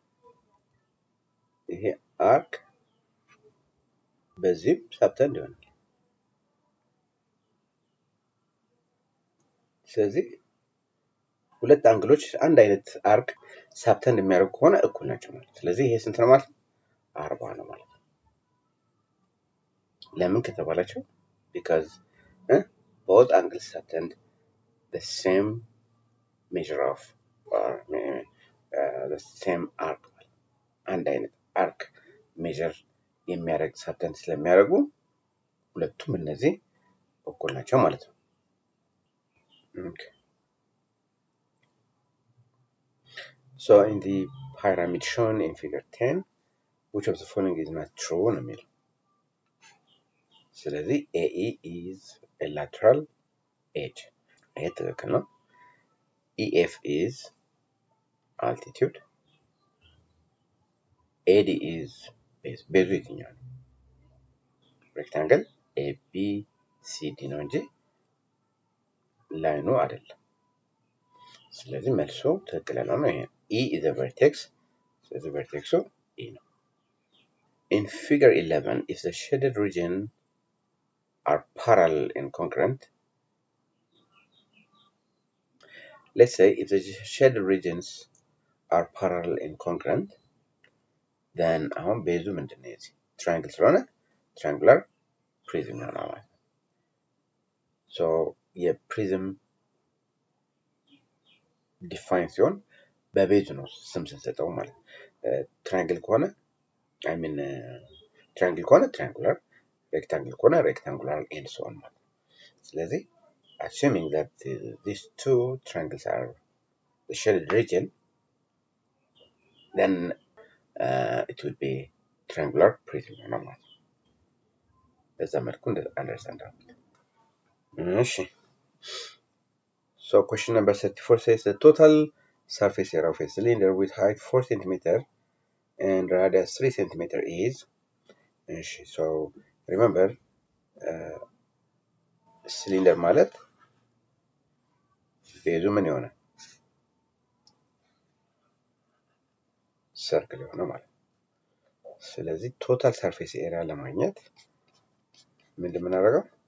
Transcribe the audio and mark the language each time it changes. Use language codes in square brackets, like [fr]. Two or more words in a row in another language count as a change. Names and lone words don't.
[am] ይሄ አርክ በዚህም ሳብተን ይሆናል። ስለዚህ ሁለት አንግሎች አንድ አይነት አርክ ሳብተን የሚያደርጉ ከሆነ እኩል ናቸው ማለት። ስለዚህ ይሄ ስንት ነው ማለት ነው? 40 ነው ማለት ነው። ለምን ከተባላችሁ [en] because both angles subtend the same measure of the same arc [am] አንድ አይነት [en] arc measure [am] የሚያደርግ ሳብተንድ ስለሚያደርጉ ሁለቱም እነዚህ እኩል ናቸው ማለት ነው። [en] So in the pyramid shown in figure 10 which of the following is not true [am] ነው የሚለው። ስለዚህ [en] AE is a lateral edge [am] ይሄ ትክክል ነው። [en] EF is altitude AD is base [am] ቤዙ የትኛው ነው? ሬክታንግል ABCD ነው እንጂ ላይኑ አይደለም። ስለዚህ መልሱ ትክክል ነው ይሄ [en] E is a vertex [am] ስለዚህ ቨርቴክሱ E ነው። [en] In figure 11 if the shaded region are parallel and congruent, let's say if the shaded regions are parallel and congruent then [am] አሁን ቤዙ ምንድነው? የዚህ ትራያንግል ስለሆነ [en] triangular prism [am] ይሆናል ማለት ነው። so የፕሪዝም ዲፋይን ሲሆን በቤዙ ነው ስም ስንሰጠው ማለት ነው። ትራያንግል ከሆነ ትራያንግል ከሆነ [en] triangular rectangle [am] ከሆነ [en] rectangular and so on [am] ማለት ነው። ስለዚህ [en] assuming that these two triangles are the shaded region then it would be triangular prism [am] ይሆናል ማለት ነው። በዛ መልኩ understand አድርጉት። እሺ [en] so question number 34 says the total surface area of a cylinder with height 4 cm and radius 3 cm is እሺ so remember [am] ሲሊንደር ማለት ቤዙ ምን ይሆናል? ሰርክል የሆነ ማለት ነው። ስለዚህ [en] total surface area [am] ለማግኘት ምንድን የምናደርገው